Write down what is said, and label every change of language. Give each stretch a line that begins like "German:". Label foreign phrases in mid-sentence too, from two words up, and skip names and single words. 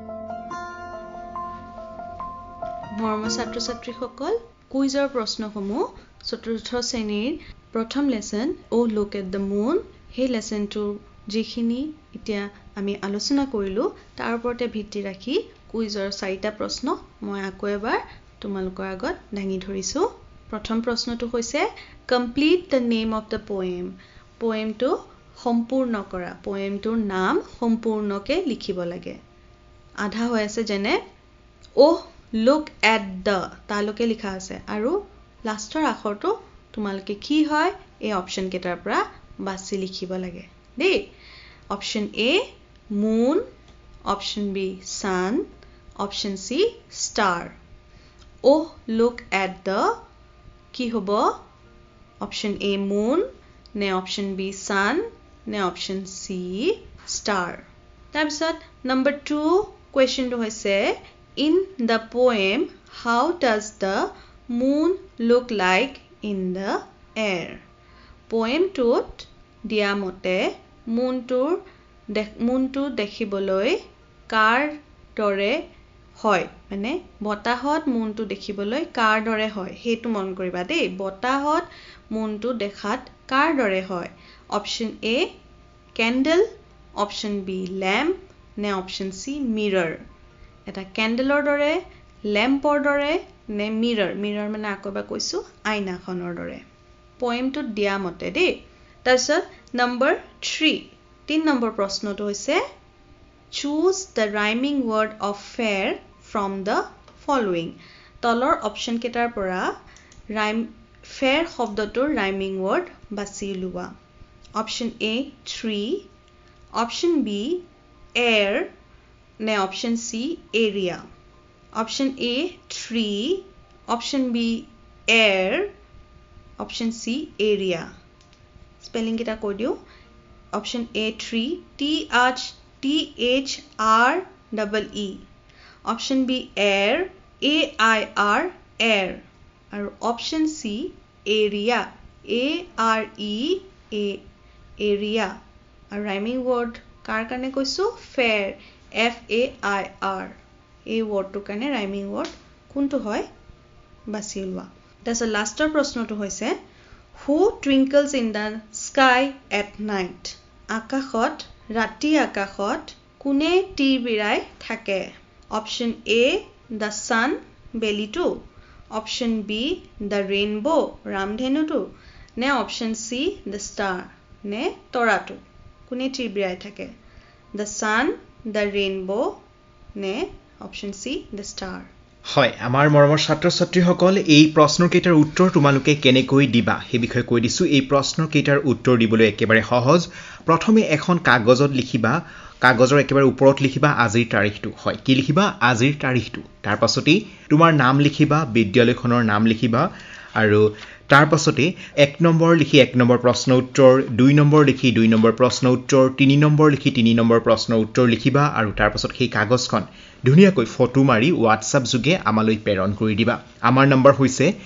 Assamese: মৰমৰ ছাত্ৰ-ছাত্ৰীসকল কুইজৰ প্ৰশ্নসমূহ চতুৰ্থ শ্ৰেণীৰ প্ৰথম লেসন ও লুক এট দ্য মুন হে লেসনটো যিখিনি এতিয়া আমি আলোচনা কৰিলো তাৰ ওপৰতে ভিত্তি ৰাখি কুইজৰ 4টা প্ৰশ্ন মই আকৌ এবাৰ তোমালোকৰ আগত দাঙি ধৰিছো প্ৰথম প্ৰশ্নটো হৈছে
English: complete the name of the
Assamese: পোয়েমটো সম্পূৰ্ণ কৰা পোয়েমটোৰ নাম সম্পূৰ্ণকে লিখিব লাগে আধা হৈ আছে যেনে oh look at the তালকে লিখা আছে আৰু লাষ্টৰ আখৰটো তোমালকে কি হয় এই অপচন কেটাৰ পৰা বাছি লিখিব লাগে দেই অপচন A moon অপচন B sun অপচন C star oh look at the কি হ'ব অপচন A moon নে অপচন B sun নে অপচন C star তাৰপিছত নম্বৰ 2 কোৱেশ্চনটো হৈছে
English: in the poem how does the moon look like in the air
Assamese: poemটোত দিয়া মতে মুনটো দেখিবলৈ কাৰ দৰে হয় মানে বতাহত মুনটো দেখিবলৈ কাৰ দৰে হয় সেইটো মন কৰিবা দেই বতাহত মুনটো দেখাত কাৰ দৰে হয় অপচন এ কেন্ডেল অপচন বি ল্যাম্প নে অপচন সি মিৰৰ এটা কেন্ডেলৰ দৰে ল্যাম্পৰ দৰে নে মিৰৰ মানে আকবা কৈছো আইনাখনৰ দৰে পয়েমটোত দিয়া মতে দেই তাৰপিছত নম্বৰ 3 নম্বৰ প্ৰশ্নটো হৈছে
English: choose the rhyming word of fair from the following
Assamese: তলৰ অপচন কেইটাৰ পৰা fair শব্দটোৰ
English: rhyming word
Assamese: বাছি উলিওৱা অপচন এ tree অপচন বি air নে অপচন সি area অপচন এ tree অপচন বি air অপচন সি area স্পেলিং কেইটা কৈ দিও অপচন এ tree THREE অপচন বি air AIR air আৰু অপচন সি area AREA area আৰু
English: rhyming word
Assamese: কাৰ কাৰণে কৈছো fair FAIR এই wordটোৰ কাৰণে
English: rhyming word
Assamese: কোনটো হয় বাছি লোৱা তাৰপিছত লাষ্টৰ প্ৰশ্নটো হৈছে
English: who twinkles in the sky at night
Assamese: আকাশত ৰাতি আকাশত কোনে টিৰবিৰাই থাকে অপচন এ
English: the sun
Assamese: বেলিটো অপচন বি
English: the rainbow
Assamese: ৰামধেনুটো নে অপচন সি
English: the star
Assamese: নে তৰাটো কোনে টিৰবিৰাই থাকে
English: the sun the rainbow
Assamese: নে অপচন সি
English: the star
Assamese: হয় আমাৰ মৰমৰ ছাত্ৰ ছাত্ৰীসকল এই প্ৰশ্নৰ কেইটাৰ উত্তৰ তোমালোকে কেনেকৈ দিবা সেই বিষয়ে কৈ দিছো এই প্ৰশ্নৰ কেইটাৰ উত্তৰ দিবলৈ একেবাৰে সহজ প্ৰথমে এখন কাগজত লিখিবা কাগজৰ একেবাৰে ওপৰত লিখিবা আজিৰ তাৰিখটো হয় কি লিখিবা আজিৰ তাৰিখটো তাৰ পাছতেই তোমাৰ নাম লিখিবা বিদ্যালয়খনৰ নাম লিখিবা আৰু তাৰ পাছতে 1 নম্বৰ লিখি 1 নম্বৰ প্ৰশ্ন উত্তৰ 2 নম্বৰ লিখি 2 নম্বৰ প্ৰশ্ন উত্তৰ 3 নম্বৰ লিখি 3 নম্বৰ প্ৰশ্ন উত্তৰ লিখিবা আৰু তাৰ পাছত সেই কাগজখন ধুনিয়াকৈ ফটো মাৰি WhatsApp যোগে আমালৈ প্ৰেৰণ কৰি দিবা আমাৰ নম্বৰ হৈছে